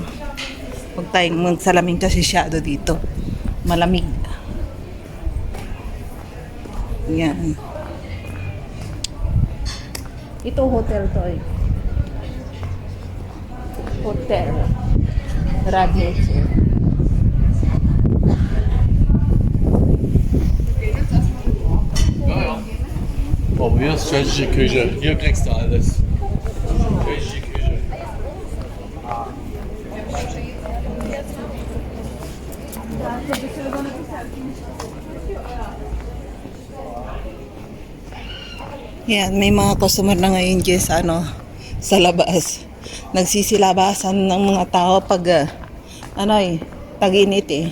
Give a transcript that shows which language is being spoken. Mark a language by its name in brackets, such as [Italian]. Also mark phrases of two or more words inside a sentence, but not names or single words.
[Filipino] Huwag tayong magsalamin kasi shadow dito. Malamig. Ayan. Ito hotel to eh. Hotel. Radiator. [German] Oh, hier ist tschechische Küche. Hier kriegst du alles. Tschechische Küche. [Filipino] Yan, may mga customer na ngayon dyan sa, sa labas. Nagsisilabasan ng mga tao pag tag-init eh.